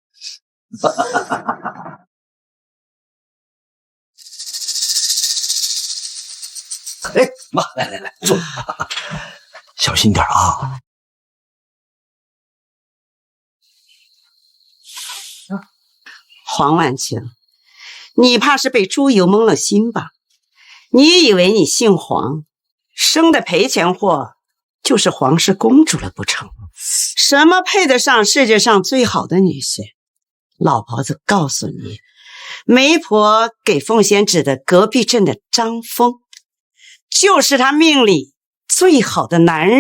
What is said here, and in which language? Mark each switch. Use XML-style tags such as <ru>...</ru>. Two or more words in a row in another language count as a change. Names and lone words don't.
<zh>哎，媽，來，坐，小心點啊！黃婉晴，你怕是被豬油蒙了心吧？你以為你姓黃，生的賠錢貨就是皇室公主了不成？什麼配得上世界上最好的女婿？老婆子告訴你，媒婆給鳳仙指的隔壁鎮的張峰，就是他命裡最好的男人。</zh>